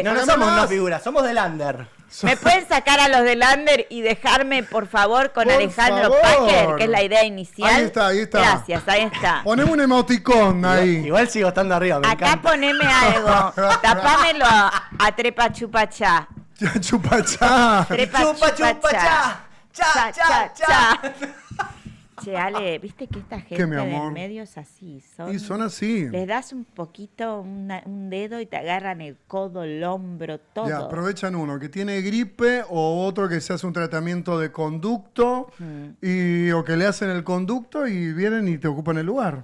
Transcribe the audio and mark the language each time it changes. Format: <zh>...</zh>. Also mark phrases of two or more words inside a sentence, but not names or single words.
<es>No somos no figuras, somos del under. ¿Me pueden sacar a los del under y dejarme, por favor, con Por Alejandro favor. Packer, que es la idea inicial? Ahí está, ahí está. Gracias, ahí está. Poneme un emoticón ahí. Igual sigo estando arriba, me Acá encanta. poneme algo. Tapámelo a Trepa Chupachá. Chupachá. Trepa Chupa, chupa, Chupachá. cha. Cha, cha. Che, Ale, viste que esta ¿Qué, gente mi amor? del medio es así. Y son así. Les das un poquito, un dedo y te agarran el codo, el hombro, todo. Ya, aprovechan uno que tiene gripe o otro que se hace un tratamiento de conducto o que le hacen el conducto y vienen y te ocupan el lugar.</es>